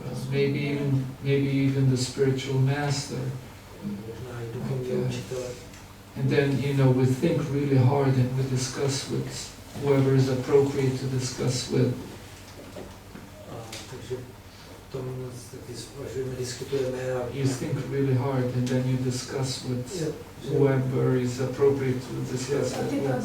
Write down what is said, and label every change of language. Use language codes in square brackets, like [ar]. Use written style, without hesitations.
[en] Maybe even the spiritual master. [cs] Možná i duchovní učitele. [en] And then, you know, we think really hard and we discuss with whoever is appropriate to discuss with. [cs] Takže tom taky zvažujeme, diskutujeme a [en] You think really hard and then you discuss with whoever is appropriate to discuss that with.